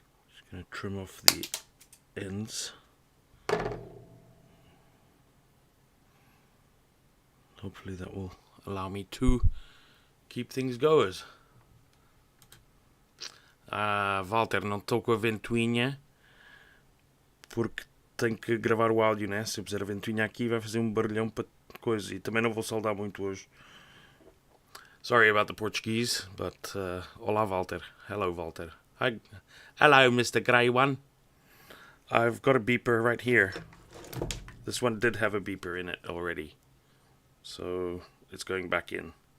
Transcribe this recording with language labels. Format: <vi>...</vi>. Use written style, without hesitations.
<en>Just gonna trim off the ends. Hopefully that will allow me to keep things going.</en> <pt>Walter, não estou com a ventoinha porque tenho que gravar o áudio, né? Se eu puser a ventoinha aqui vai fazer um barulhão para coisa, e também não vou soldar muito hoje.</pt> <en>Sorry about the Portuguese, but olá Walter. Hello Walter. Hi. Hello Mr. Grey One. I've got a beeper right here. This one did have a beeper in it already, so it's going back in.</en>